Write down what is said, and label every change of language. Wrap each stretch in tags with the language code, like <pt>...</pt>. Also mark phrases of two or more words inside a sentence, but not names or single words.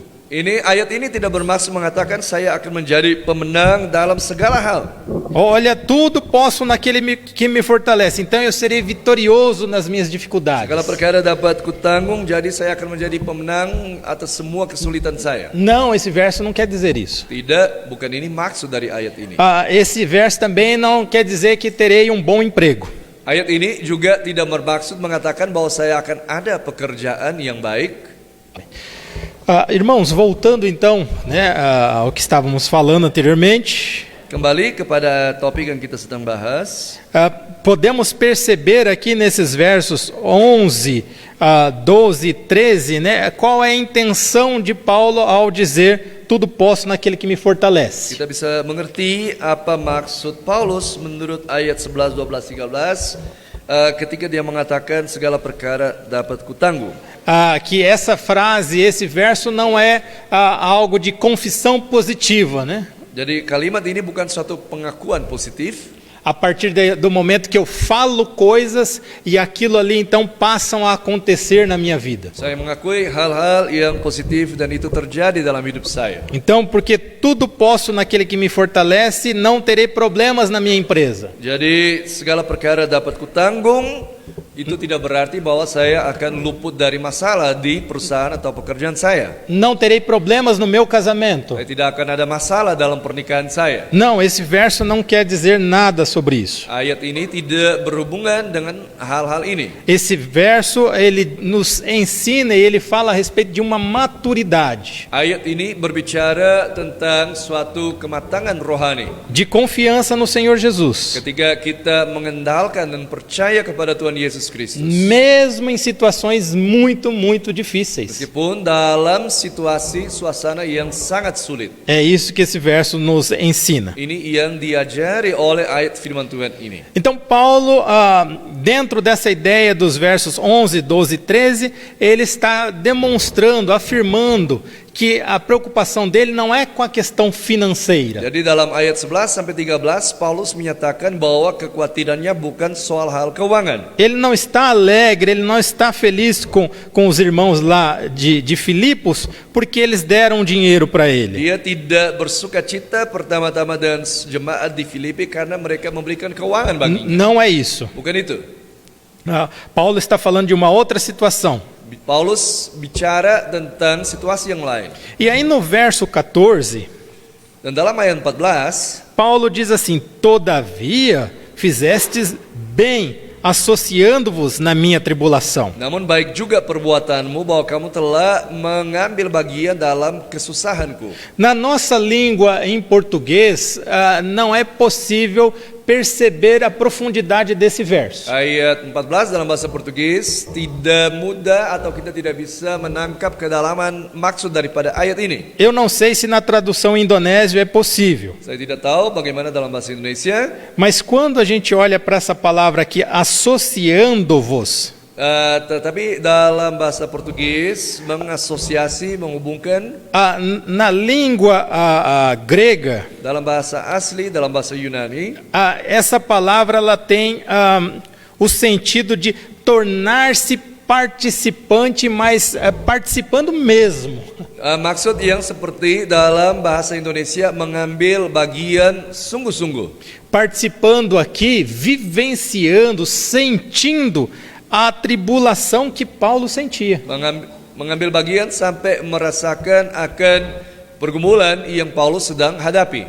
<id>Ayat ini tidak bermaksud mengatakan saya akan menjadi pemenang dalam segala hal.</id> <pt>Olha, tudo posso naquele que me fortalece. Então eu serei vitorioso nas minhas dificuldades.</pt> <id>Segala perkara dapat kutanggung, jadi saya akan menjadi pemenang atas semua kesulitan saya.</id> <pt>Não, esse verso não quer dizer isso.</pt> <id>Tidak, bukan ini maksud dari ayat ini.</id> <pt>Esse verso também não quer dizer que terei um bom emprego.</pt> <id>Ayat ini juga tidak bermaksud mengatakan bahwa saya akan ada pekerjaan yang baik.</id> <pt>Irmãos, voltando então, né, ao que estávamos falando anteriormente,</pt> <id>Kembali kepada topik yang kita sedang bahas,</id> <pt>podemos perceber aqui nesses versos 11, 12 e 13, né, qual é a intenção de Paulo ao dizer tudo posso naquele que me fortalece.</pt> <id>kita bisa mengerti apa maksud Paulus menurut ayat 11, 12, 13 ketika dia mengatakan segala perkara dapat kutanggung.</id> <pt>Que essa frase, esse verso não é algo de confissão positiva, né?</pt> <id>Jadi kalimat ini bukan suatu pengakuan positif.</id> <pt>A partir do momento que eu falo coisas e aquilo ali então passam a acontecer na minha vida.</pt> <id>Saya mengakui hal-hal yang positif dan itu terjadi dalam hidup saya.</id> <pt>Então, porque tudo posso naquele que me fortalece, não terei problemas na minha empresa.</pt> <id>Jadi segala perkara dapat kutanggung, itu tidak berarti bahwa saya akan luput dari masalah di perusahaan atau pekerjaan saya.</id> <pt>Não terei problemas no meu casamento.</pt> <id>Saya tidak akan ada masalah dalam pernikahan saya.</id> <pt>Não, esse verso não quer dizer nada sobre isso.</pt> <id>Ayat ini tidak berhubungan dengan hal-hal ini.</id> <pt>Esse verso, ele nos ensina e ele fala a respeito de uma maturidade,</pt> <id>Ayat ini berbicara tentang suatu kematangan rohani.</id> <pt>de confiança no Senhor Jesus.</pt> <id>Ketika kita mengendalkan dan percaya kepada Tuhan Yesus Kristus.</id> <pt>Mesmo em situações muito, muito difíceis.</pt> <id>Meskipun dalam situasi suasana yang sangat sulit.</id> <pt>É isso que esse verso nos ensina.</pt> <id>Ini yang diajari oleh ayat firman Tuhan ini.</id> <pt>Então Paulo, dentro dessa ideia dos versos 11, 12 e 13, ele está demonstrando, afirmando que a preocupação dele não é com a questão financeira.</pt> <id>Jadi dalam ayat 11 sampai 13 Paulus menyatakan bahwa kekhawatirannya bukan soal hal keuangan.</id> <pt>Ele não está alegre, ele não está feliz com os irmãos lá de Filipos, porque eles deram dinheiro para ele.</pt> <id>Dia tidak bersukacita pertama-tama dengan jemaat di Filipi karena mereka memberikan keuangan baginya.</id> <pt>Não é isso.</pt> <id>Bukan itu.</id> <pt>Paulo está falando de uma outra situação.</pt> <id>Paulus bicara tentang situasi yang lain.</id> <pt>E aí no verso 14,</pt> <id>Dan dalam ayat 14,</id> <pt>Paulo diz assim: todavia fizestes bem, associando-vos na minha tribulação.</pt> <id>namun baik juga perbuatanmu bahwa kamu telah mengambil bagian dalam kesusahanku.</id> <pt>Na nossa língua em português, não é possível perceber a profundidade desse verso.</pt> <id>Ayat 14 dalam bahasa Portugis tidak mudah atau kita tidak bisa menangkap kedalaman maksud daripada ayat ini.</id> <pt>Eu não sei se na tradução indonésio é possível,</pt> <id>Saya tidak tahu bagaimana dalam bahasa Indonesia.</id> <pt>mas quando a gente olha para essa palavra aqui, associando-vos,</pt> <id>Tetapi dalam bahasa Portugis mengasosiasi, menghubungkan.</id> <pt>na língua grega,</pt> <id>Dalam bahasa asli, dalam bahasa Yunani,</id> <pt>essa palavra ela tem o sentido de tornar-se participante, mas participando mesmo.</pt> <id>maksud yang seperti dalam bahasa Indonesia mengambil bagian sungguh-sungguh.</id> <pt>Participando aqui, vivenciando, sentindo a tribulação que Paulo sentia.</pt> <id>Mengambil bagian sampai merasakan akan pergumulan yang Paulus sedang hadapi.</id>